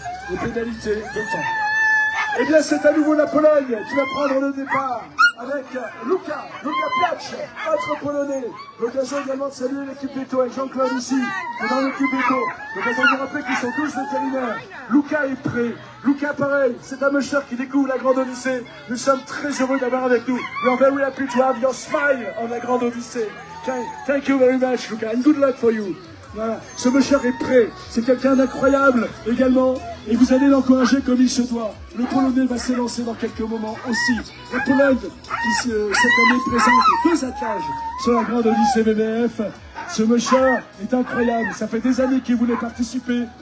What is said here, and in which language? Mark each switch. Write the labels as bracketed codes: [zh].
[fr] Des pénalités de temps. Eh bien, c'est à nouveau la Pologne qui va prendre le départ avec Luka Plach, autre Polonais. L'occasion également de saluer l'équipe Beto avec Jean-Claude ici, qui est dans l'équipe Beto. L'occasion de rappeler qu'ils sont tous vétérinaires. Luka est prêt. Luka, pareil, c'est un musher qui découvre la Grande Odyssée. Nous sommes très heureux d'avoir avec nous. [en] We are very happy to have your smile on la Grande Odyssée. Thank you very much, Luka, and good luck for you. [fr] Voilà, ce musher est prêt. C'est quelqu'un d'incroyable également. Et vous allez l'encourager comme il se doit. Le Polonais va s'élancer dans quelques moments aussi. La Pologne, qui cette année présente 2 attelages sur la Grande Odyssée BBF. Ce musher est incroyable. Ça fait des années qu'il voulait participer.